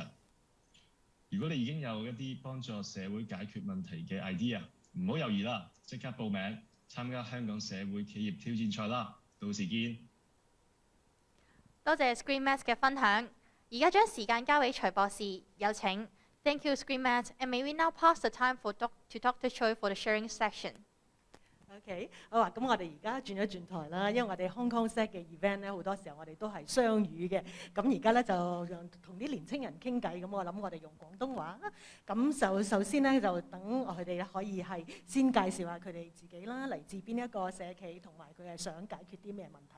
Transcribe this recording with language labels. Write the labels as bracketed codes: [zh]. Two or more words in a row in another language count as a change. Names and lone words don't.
[yue] 如果你已經有一啲幫助社會解決問題嘅 idea， 唔好猶豫啦，即刻報名參加香港社會企業挑戰賽啦！到時見。多謝 ScreenMat 嘅分享，而家將時間交俾徐博士，有請。 [en] Thank you, ScreenMat, and may we now pass the time to Dr. Choi for the sharing section. [yue] OK， 好啊，咁我哋而家轉一轉台啦，因為我哋 Hong Kong SEC 嘅 event 咧，好多時候我哋都係雙語嘅。咁而家咧就同啲年青人傾偈，咁我諗我哋用廣東話。咁就首先咧就等佢哋可以係先介紹下佢哋自己啦，嚟自邊一個社企，同埋佢係想解決啲咩問題。